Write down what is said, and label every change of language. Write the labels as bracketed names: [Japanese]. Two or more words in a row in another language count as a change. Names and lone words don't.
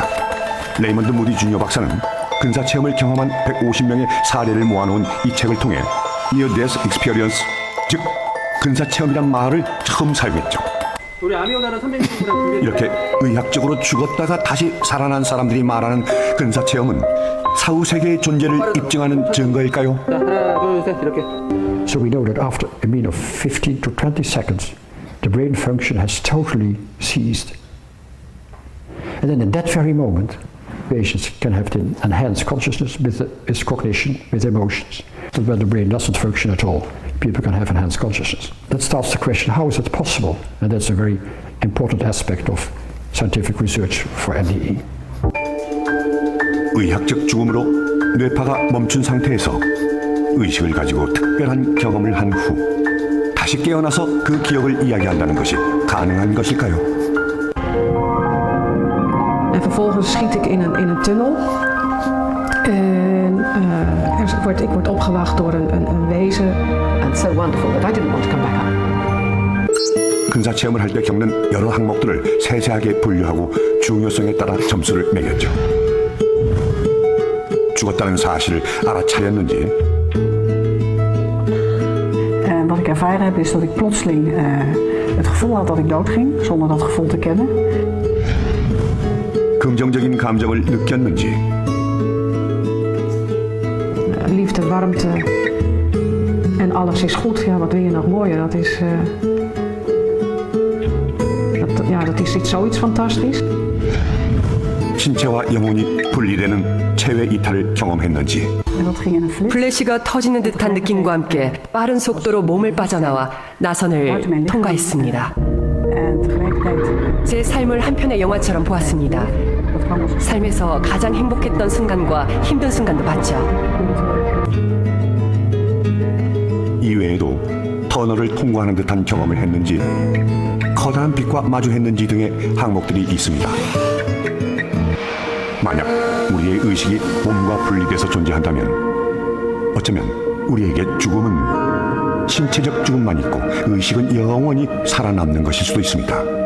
[Korean] 레이먼드 무디 주니어 박사는 근사체험을 경험한 150명의 사례를 모아놓은 이 책을 통해 [English] Near Death Experience, [Korean] 즉 근사체험이란 말을 처음 사용했죠. 우리 아미오다는 300명보다 이렇게 의학적으로 죽었다가 다시 살아난 사람들이 말하는 근사체험은 사후세계의 존재를 입증하는 증거일까요? 하나, 둘, 셋 이렇게. [English] So we know that after a mean of 15 to 20 seconds, the brain function has totally ceased. And then in that very moment, patients can have the enhanced consciousness with cognition, with emotions. But when the brain doesn't function at all, people can have enhanced consciousness. That starts the question, how is it possible? And that's a very important aspect of scientific research for NDE. [Korean] 의학적 죽음으로 뇌파가 멈춘 상태에서 의식을 가지고 특별한 경험을 한 후 다시 깨어나서 그 기억을 이야기한다는 것이 가능한 것일까요? [Dutch] En vervolgens schiet ik in een tunnel. En ik word opgewacht door een wezen. [English] And so wonderful that I didn't want to come back up. [Korean] 근사체험을 할 때 겪는 여러 항목들을 세세하게 분류하고 중요성에 따라 점수를 매겼죠. 죽었다는 사실을 알아차렸는지 [Dutch] Wat ik ervaren heb is dat ik plotseling het gevoel had dat ik doodging, zonder dat gevoel te kennen. [Korean] 긍정적인 감정을 느꼈는지 [Dutch] Liefde, warmte en alles is goed. Ja, wat wil je nog mooier? Dat is zoiets fantastisch. [Korean] 신체와 영혼이 분리되는 체외 이탈을 경험했는지 [Dutch] En dat ging in een flits. [Korean] 플래시가 터지는 듯한 느낌과 함께 빠른 속도로 몸을 빠져나와 나선을 통과했습니다. [Dutch] En tegelijkertijd [Korean] 제 삶을 한 편의 영화처럼 보았습니다. [Dutch] dat kwam als [Korean] 삶에서 가장 행복했던 순간과 힘든 순간도 봤죠. 이외에도 터널을 통과하는 듯한 경험을 했는지 커다란 빛과 마주했는지 등의 항목들이 있습니다. 만약 우리의 우리의 의식이 몸과 분리돼서 존재한다면 어쩌면 우리에게 죽음은 신체적 죽음만 있고 의식은 영원히 살아남는 것일 수도 있습니다.